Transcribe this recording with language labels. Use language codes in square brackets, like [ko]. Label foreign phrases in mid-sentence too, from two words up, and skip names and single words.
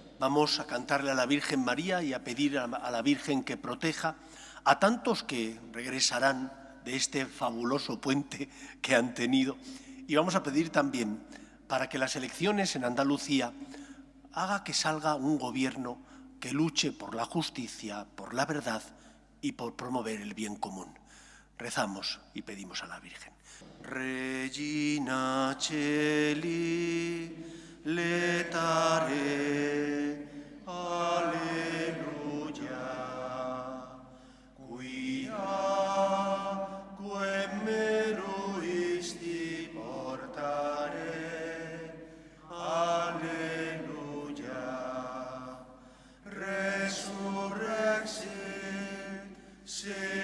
[es] Vamos a cantarle a la Virgen María y a pedir a la Virgen que proteja a tantos que regresarán de este fabuloso puente que han tenido. Y vamos a pedir también para que las elecciones en Andalucía haga que salga un gobierno que luche por la justicia, por la verdad y por promover el bien común. Rezamos y pedimos a la Virgen. [la] Regina Celi, letare, alleluia, quia quem meruisti portare, alleluia, resurrexit,